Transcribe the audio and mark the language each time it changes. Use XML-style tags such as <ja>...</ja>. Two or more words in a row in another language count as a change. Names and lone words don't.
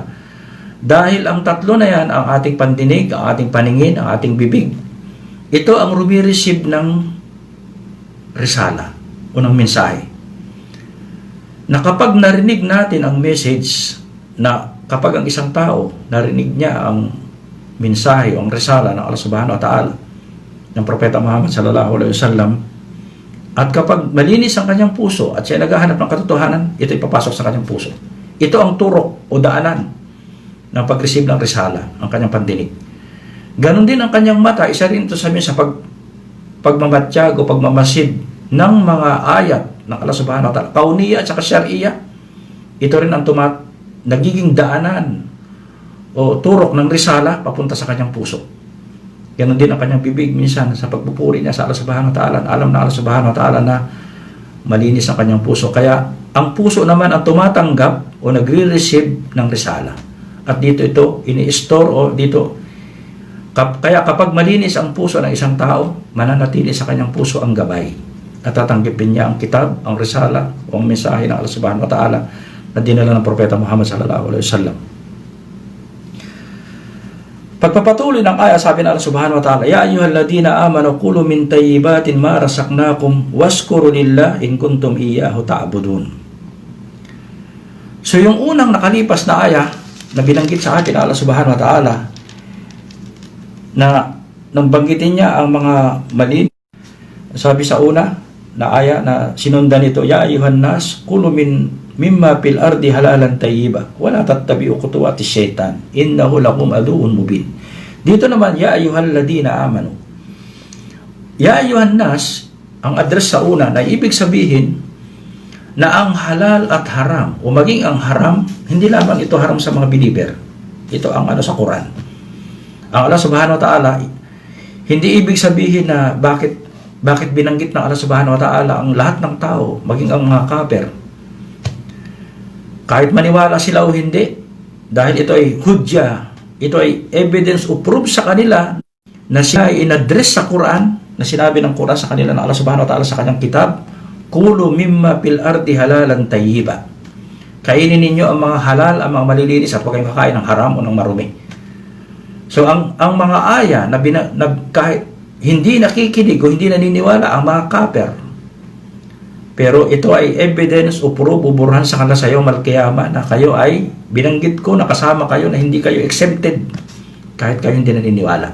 <tl>Dahil ang 3 na yan, ang ating pandinig, ang ating paningin, ang ating bibig, ito ang rumireceive ng risala o ng mensahe. Na kapag narinig natin ang message, na kapag ang isang tao narinig niya ang mensahe o ang risala ng Allah</tl> <ar>سبحانه وتعالى,</ar> <tl>ng Propeta Muhammad</tl> <ar>صلى الله عليه وسلم,</ar> <tl>at kapag malinis ang kanyang puso at siya naghahanap ng katotohanan, ito ipapasok sa kanyang puso. Ito ang turok o daanan ng pag-receive ng risala, ang kanyang pandinig. Ganon din ang kanyang mata, isa rin ito sa pagmamatsyag o pagmamasid ng mga ayat ng Allah</tl> <ar>سبحانه وتعالى,</ar> <tl>kauniya at saka syariya. Ito rin ang nagiging daanan o turok ng risala papunta sa kanyang puso. Ganon din ang kanyang bibig minsan sa pagpupuri niya sa Allah</tl> <ar>سبحانه وتعالى.</ar> <tl>Alam na Allah</tl> <ar>سبحانه وتعالى</ar> <tl>na malinis ang kanyang puso. Kaya ang puso naman ang tumatanggap o nagre-receive ng risala. At dito ito ini-store o dito. Kaya kapag malinis ang puso ng isang tao, mananatili sa kanyang puso ang gabay. At tatanggapin niya ang kitab, ang risala o ang mensahe ng Allah</tl> <ar>سبحانه وتعالى</ar> <tl>na dinala ng Propeta Muhammad</tl> <ar>صلى الله عليه وسلم.</ar> <tl>Pagpapatuloy ng aya, sabi ng</tl> <ar>الله سبحانه وتعالى, يا أيها الذين آمنوا كلوا من طيبات ما رزقناكم واشكروا لله إن كنتم إياه تعبدون. So yung unang nakalipas na aya na binanggit sa atin ng Allah سبحانه وتعالى, na nang banggitin niya ang mga mali, sabi sa una na aya na sinundan nito, يا أيها الناس كلوا مما في الأرض حلالا طيبا ولا تتبعوا خطوات الشيطان إنه لكم عدو مبين.</ar> <tl>Dito naman,</tl> <ar>يا أيها الذين آمنوا. يا أيها الناس,</ar> <tl>ang address sa una na ibig sabihin na ang halal at haram o maging ang haram, hindi lamang ito haram sa mga believer. Ito ang sa Quran. Ang Allah</tl> <ar>سبحانه وتعالى,</ar> <tl>hindi ibig sabihin na bakit binanggit ng Allah</tl> <ar>سبحانه وتعالى</ar> <tl>ang lahat ng tao, maging ang mga kafir, kahit maniwala sila o hindi, dahil ito ay hujja, ito ay evidence o proof sa kanila na siya ay in-address sa Quran, na sinabi ng Quran sa kanila ng Allah</tl> <ar>سبحانه وتعالى</ar> <tl>sa kanyang kitab,</tl> <ar>كلوا مما في الأرض حلالا طيبا.</ar> <tl>Kainin ninyo ang mga halal, ang mga malilinis, at huwag kayong kakain ng haram o ng marumi. So ang mga aya na kahit hindi nakikinig o hindi naniniwala ang mga kafir, pero ito ay evidence o proof o burhan sa kanila sa</tl> <ar>يوم القيامة</ar> <tl>na kayo ay binanggit ko na kasama kayo, na hindi kayo exempted kahit kayo hindi naniniwala.</tl>